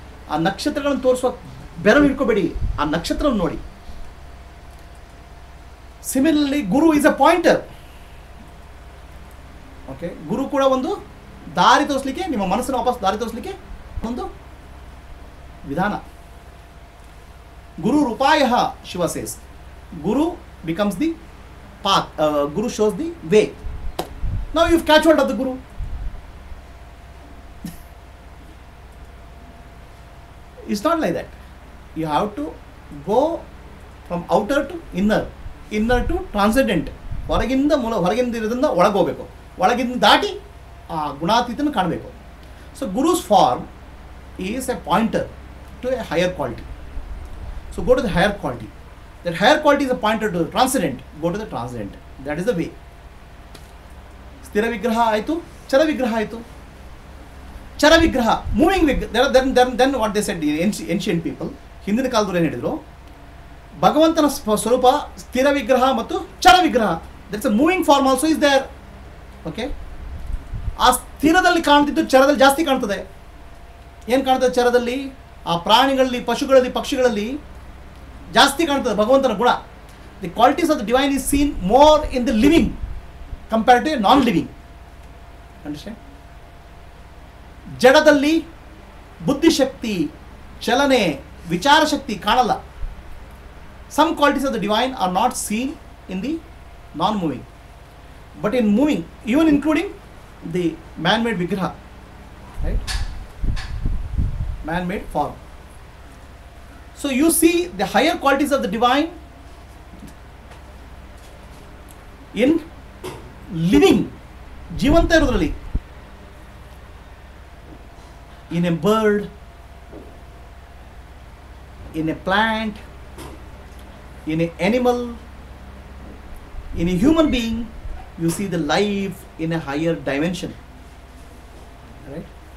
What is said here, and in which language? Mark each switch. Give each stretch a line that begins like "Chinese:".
Kannada: ಆ ನಕ್ಷತ್ರಗಳನ್ನು ತೋರಿಸುವ ಬೆರಳು ಇಟ್ಕೋಬೇಡಿ, ಆ ನಕ್ಷತ್ರವನ್ನು ನೋಡಿ.
English: Similarly guru is a pointer.
Kannada: Okay, ಗುರು ಕೂಡ ಒಂದು ದಾರಿ ತೋರಿಸ್ಲಿಕ್ಕೆ, ನಿಮ್ಮ ಮನಸ್ಸನ್ನು ವಾಪಸ್ ದಾರಿ ತೋರಿಸ್ಲಿಕ್ಕೆ ಒಂದು ವಿಧಾನ.
English: ಗುರು ರೂಪಾಯ Shiva says. Guru becomes the path. Guru shows the way. Now you've catch hold of the Guru. It's not like that. You have to go from outer to inner, inner to transcendent.
Kannada: ಹೊರಗಿಂದ ಇರೋದ್ರಿಂದ ಒಳಗೆ ಹೋಗಬೇಕು, ಒಳಗಿಂದ ದಾಟಿ ಆ ಗುಣಾತೀತನ ಕಾಣಬೇಕು.
English: So guru's form is a pointer to a higher quality. So go to the higher quality. That higher quality is a pointer to the transcendent. Go to the transcendent. That is the way.
Kannada: ಸ್ಥಿರ ವಿಗ್ರಹ ಆಯಿತು, ಚರ ವಿಗ್ರಹ ಆಯಿತು. ಚರ ವಿಗ್ರಹ, moving ವಿಗ್ರಹ.
English: then what they said ancient people,
Kannada: ಹಿಂದಿನ ಕಾಲದವ್ರು ಏನು ಹೇಳಿದರು? ಭಗವಂತನ ಸ್ವರೂಪ ಸ್ಥಿರ ವಿಗ್ರಹ ಮತ್ತು ಚರ ವಿಗ್ರಹ.
English: That's a moving form also is there.
Kannada: Okay, ಆ ಸ್ಥಿರದಲ್ಲಿ ಕಾಣ್ತಿದ್ದು ಚರದಲ್ಲಿ ಜಾಸ್ತಿ ಕಾಣ್ತದೆ. ಏನು ಕಾಣ್ತದೆ ಚರದಲ್ಲಿ? ಆ ಪ್ರಾಣಿಗಳಲ್ಲಿ, ಪಶುಗಳಲ್ಲಿ, ಪಕ್ಷಿಗಳಲ್ಲಿ ಜಾಸ್ತಿ ಕಾಣ್ತದೆ ಭಗವಂತನ ಗುಣ.
English: The qualities of the divine is seen more in the living compared to non living. Understand?
Kannada: ಜಡದಲ್ಲಿ ಬುದ್ಧಿಶಕ್ತಿ, ಚಲನೆ, ವಿಚಾರ ಶಕ್ತಿ ಕಾಣಲ್ಲ.
English: Some qualities of the divine are not seen in the non moving, but in moving, even including the man made ವಿಗ್ರಹ, right? Man-made form. So you see the higher qualities of the divine in living,
Kannada: ಜೀವಂತ ಇರೋದ್ರಲ್ಲಿ.
English: In a bird, in a plant, in an animal, in a human being, you see the life in a higher dimension. Right?